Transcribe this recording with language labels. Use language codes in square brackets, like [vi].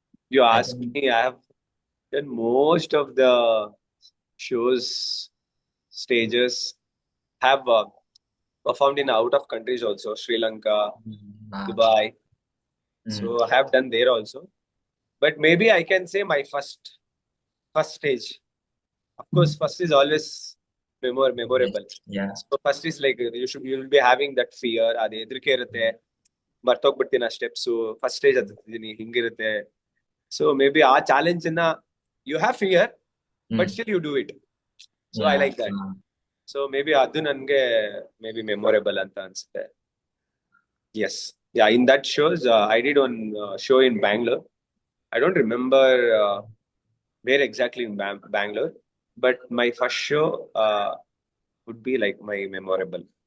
[en] You ask me, I have done most of the shows, stages, have performed in out of countries also, Sri Lanka, Dubai. So I have done there also. But maybe I can say my first stage. Of course, first is always memorable. Yeah. So first is like you will be having that fear. [kn] ಅದು ಹೆದರಿಕೆ ಇರುತ್ತೆ, ಮರ್ತೋಗ್ಬಿಡ್ತೀನಿ ಆ steps. First stage ಹತ್ತಿದ್ದೀನಿ, ಹಿಂಗಿರುತ್ತೆ. [en] so maybe [kn] ಆ challenge ಅನ್ನ [en] You have fear, but still you do it. So I like that. [kn] So may be ಅದು ನನ್ಗೆ may be memorable ಅಂತ ಅನ್ಸುತ್ತೆ. [en] Yes, in that shows I did one show in Bangalore. I don't remember where exactly in Bangalore, but my first show would be like my memorable.